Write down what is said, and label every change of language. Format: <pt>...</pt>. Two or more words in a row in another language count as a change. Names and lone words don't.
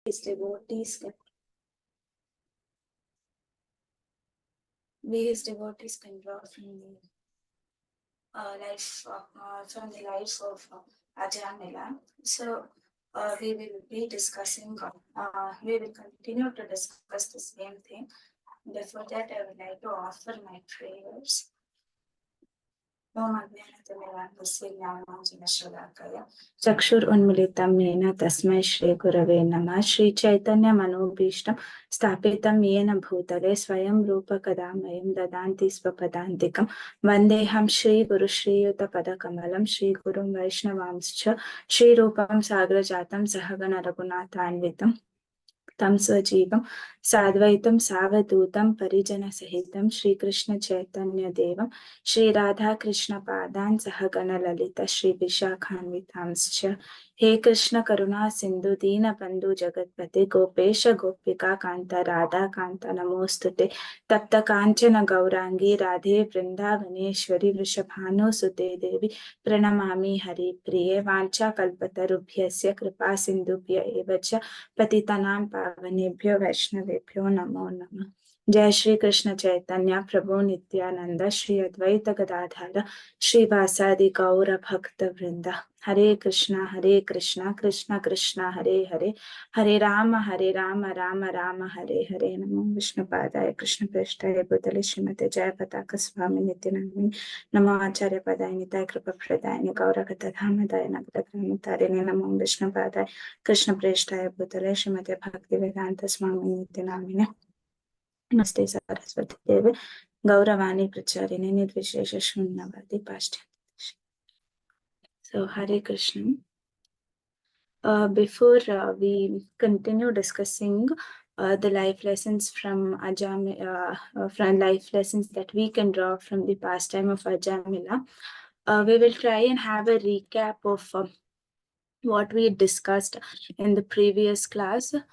<en>devotees can draw from the life of Ajamila. So we will be discussing. We will continue to discuss the same thing. Before that, I would like to offer my prayers.</en> <sa>चक्षुर उन्मिलितं येन तस्मै श्री गुरवे नमः श्री चैतन्य मनोभीष्टं स्थापितं येन भूतले स्वयं रूप कदा मह्यं ददाति स्वपदान्तिकं वन्देऽहं श्री गुरु श्रीयुत पदकमलं श्री गुरुं वैष्णवांश्च श्री रूपं साग्रजातं सहगण रघुनाथान्वितं तं स्वजीवं साद्वैतं सावधूतं परिजनसहितं श्रीकृष्ण चैतन्य देवं श्री राधा कृष्ण पादान् सहगण ललिता श्री विशाखान्वितांश्च हे कृष्ण करुणा सिंधु दीन बंधु जगतपते गोपेश गोपिका कांता राधा कांता नमोस्तुते तप्त कांचन गौरांगी राधे वृंदावनेश्वरी वृषभानुसुते देवी प्रणमामि हरिप्रिये वाञ्छाकल्पतरुभ्यस्य कृपा सिन्धुभ्य एव च पतितानां पावनेभ्यो वैष्णवेभ्यो नमो नमः। जय श्री कृष्ण चैतन्य प्रभु नित्यानंद श्री अद्वैत गदाधर श्रीवासादि गौर भक्त वृंद हरे कृष्णा कृष्ण कृष्ण हरे हरे हरे राम राम राम हरे हरे। नमो विष्णुपादाय कृष्ण प्रेष्ठाय भूतले श्रीमते जय पताका स्वामी नित्यानंदिनी नमो आचार्य पदाय निताय कृपा प्रदाय गौरगत धामदाय नगरग्रामतारिणे नमो विष्णुपादाय कृष्ण प्रेष्ठाय भूतले श्रीमते भक्ति वेदांत स्वामी नित्यानंदिनी नमस्ते सरस्वती देवे गौरवाणी प्रचारिणे निर्विशेष शून्यवादी पाश्चात्य।</sa> <en>So Hare Krishna. Before we continue discussing the life lessons from Ajamila, from life lessons that we can draw from the pastime of Ajamila, we will try and have a recap of what we discussed in the previous class.</en>